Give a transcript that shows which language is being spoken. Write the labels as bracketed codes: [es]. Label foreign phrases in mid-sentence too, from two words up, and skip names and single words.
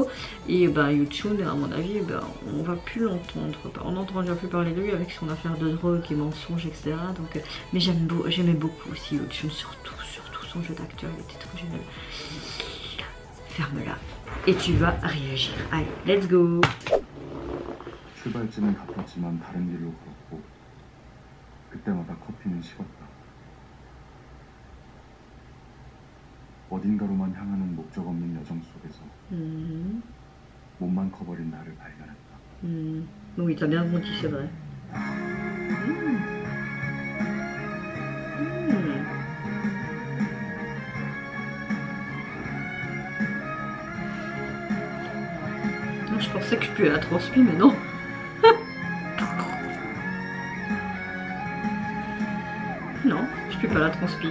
[fr] Et ben Yuchun, à mon avis, ben, on va plus l'entendre. On n'entend déjà plus parler de lui avec son affaire de drogue et mensonges, etc. Donc, mais j'aimais beaucoup aussi Yuchun, surtout son jeu d'acteur, il était trop génial. Ferme-la et tu vas réagir. Allez, [en] let's go. [ko] 출발지는 같았지만 다른 길로 걸었고 그때마다 커피는 식었다. 어딘가로만 향하는 목적 없는 여정 속에서 몸만 커버린 나를 발견했다. [fr] Oui, t'as bien rebondi, c'est vrai. Je pensais que je puais la transpi, mais non. Non, je peux pas la transpi.